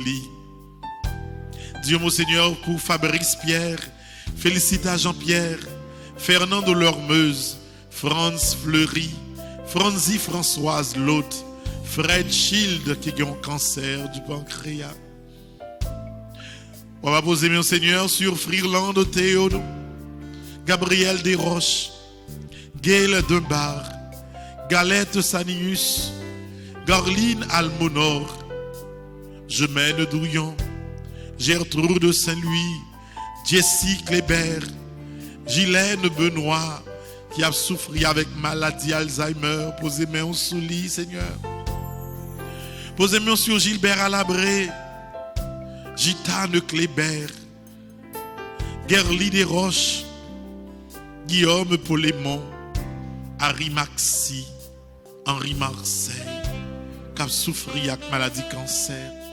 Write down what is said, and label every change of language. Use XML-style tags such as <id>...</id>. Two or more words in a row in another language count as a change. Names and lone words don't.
<fr>Dieu mon Seigneur pour Fabrice Pierre, Félicita Jean-Pierre, Fernando Lormeuse, Franz Fleury, Franzi Françoise Lotte, Fred Shield qui a un cancer du pancréas. On va poser mon Seigneur sur Freeland Théodo, Gabriel Desroches, Gaël Dunbar, Galette Sanius, Garline Almonor, Gemène Douillon, Gertrude Saint-Louis, Jessie Kléber, Gilène Benoît, qui a souffert avec maladie Alzheimer. Posez-moi sur lui, Seigneur. Posez-moi sur Gilbert Alabré, Gitane Kléber, Gerly Desroches, Guillaume Polémon, Harry Maxi, Henri Marseille, qui a souffert avec maladie cancer.</fr>